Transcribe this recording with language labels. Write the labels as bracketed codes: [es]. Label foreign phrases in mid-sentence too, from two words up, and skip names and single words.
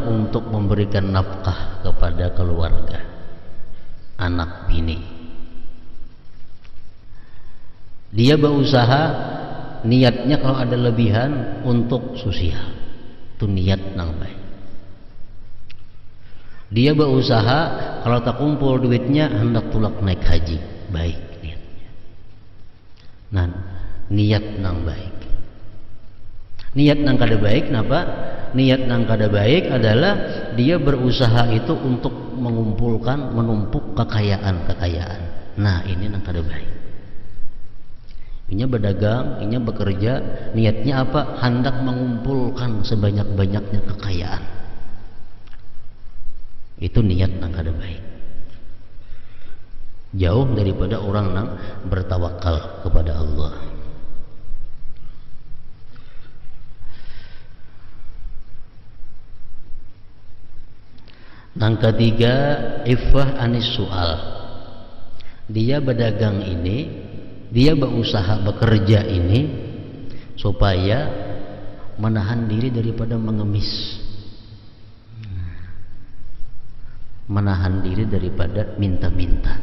[id] Untuk memberikan nafkah kepada keluarga, anak bini. [bjn] Dia berusaha, niatnya kalau ada lebihan untuk sosial, itu niat nang baik. Dia berusaha kalau tak kumpul duitnya hendak tulak naik haji, baik niatnya. Nah, niat nang baik. Niat nang kada baik, kenapa? Niat nang kada baik adalah dia berusaha itu untuk mengumpulkan, menumpuk kekayaan. Nah, ini nang kada baik. [id] Ini berdagang, ini bekerja, niatnya apa? Hendak mengumpulkan sebanyak-banyaknya kekayaan. [bjn] Itu niat nang kada baik. Jauh daripada orang nang bertawakal kepada Allah. [id] Yang ketiga, [ar] عفة عن السؤال. [id] Dia berdagang ini, dia berusaha bekerja ini supaya menahan diri daripada mengemis, menahan diri daripada minta-minta.